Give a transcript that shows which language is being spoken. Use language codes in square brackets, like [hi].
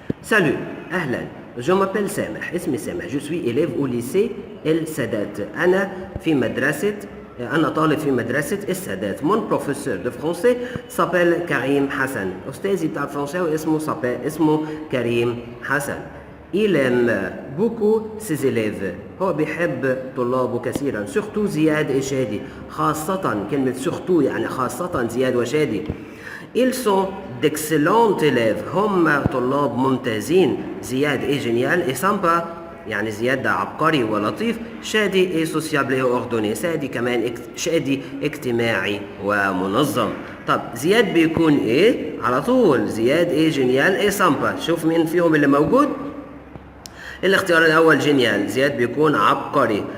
[fr] Salut، [ar] أهلا، [fr] je m'appelle [ar] سامح، اسمي سامح، [fr] je suis élève au lycée [ar] السادات، أنا طالب في مدرسة السادات. [fr] mon professeur de français s'appelle كريم حسن، [ar] أستاذي بتاع الفرنساوي اسمه [fr] كريم حسن. il aime beaucoup ses élèves، [ar] هو بيحب طلابه كثيرا. surtout زياد وشادي، خاصة كلمة surtout يعني خاصة زياد وشادي. [fr] ils sont d'excellents élèves، [ar] هم طلاب ممتازين. زياد [fr] est génial et sympa، [ar] يعني زياد ده عبقري ولطيف. شادي [fr] est sociable et ordonné، [ar] شادي اجتماعي ومنظم. طب زياد بيكون ايه؟ على طول زياد [fr] est génial et sympa. [ar] شوف مين فيهم اللي موجود. الاختيار الأول جينيال، زياد بيكون عبقري.